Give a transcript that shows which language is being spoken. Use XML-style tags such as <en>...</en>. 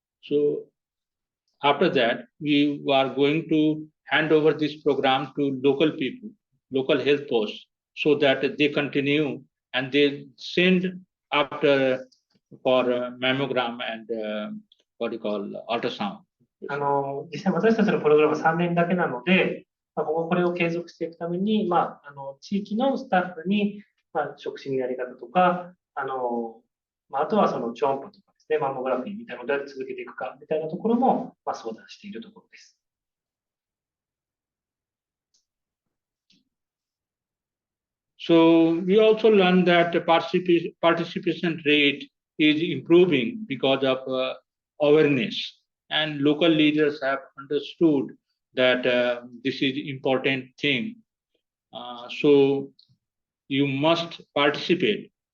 <en>So after that, we are going to hand over this program to local people, local health posts, so that they continue and they send after for mammogram and ultrasound.</en> <ja>実際私たちのプログラムは3年だけなので、今後これを継続していくために、地域のスタッフに、触診のやり方とか、あとはその超音波とかですね、マンモグラフィーみたいなのをどうやって続けていくかみたいなところも、相談しているところです。</ja> <en>So we also learned that the participation rate is improving because of awareness, and local leaders have understood that this is important thing. So you must participate</en>